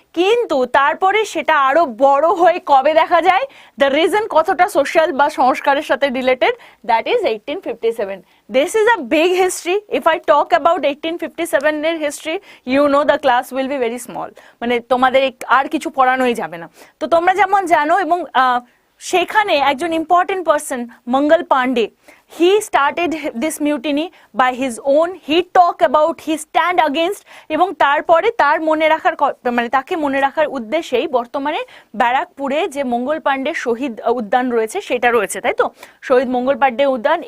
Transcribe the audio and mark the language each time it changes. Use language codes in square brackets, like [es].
[bn] কিন্তু তারপরে সেটা আরো বড় হয়ে কবে দেখা যায়, দ্য রিজন কতটা সোশ্যাল বা সংস্কারের সাথে related, that is 1857. [en] This is a big history. If I talk about 1857 এর history, you know the class will be very small. [bn] মানে তোমাদের আর কিছু পড়ানোই যাবে না। তো তোমরা যেমন জানো, এবং সেখানে একজন important person, Mangal Pandey, [en] he started this mutiny by his own. He talk about his stand against, [bn] এবং তারপরে তার মনে রাখার, মানে তাকে মনে রাখার উদ্দেশ্যেই বর্তমানে ব্যারাকপুরে যে মঙ্গল পান্ডে শহীদ উদ্যান রয়েছে সেটা রয়েছে, তাই তো, শহীদ মঙ্গল পান্ডে উদ্যান।